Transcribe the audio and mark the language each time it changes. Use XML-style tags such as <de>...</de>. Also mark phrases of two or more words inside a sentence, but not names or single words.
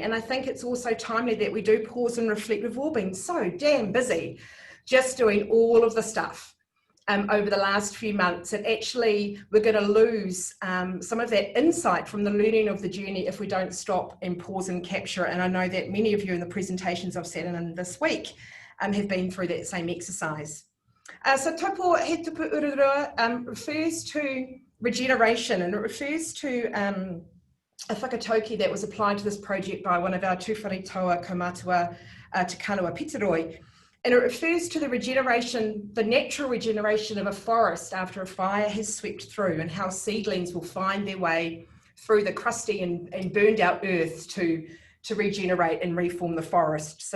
<en>And I think it's also timely that we do pause and reflect. We've all been so damn busy just doing all of the stuff over the last few months, and actually we're going to lose some of that insight from the learning of the journey if we don't stop and pause and capture it. And I know that many of you in the presentations I've sat in this week have been through that same exercise. So Taupo</en> <mi>he tupu ururua</mi> <en>refers to regeneration, and it refers to a whakatauki that was applied to this project by one of our tūwharetoa kaumātua Te Kanua Pitaroi. And it refers to the regeneration, the natural regeneration of a forest after a fire has swept through, and how seedlings will find their way through the crusty and burned out earth to regenerate and reform the forest.</en>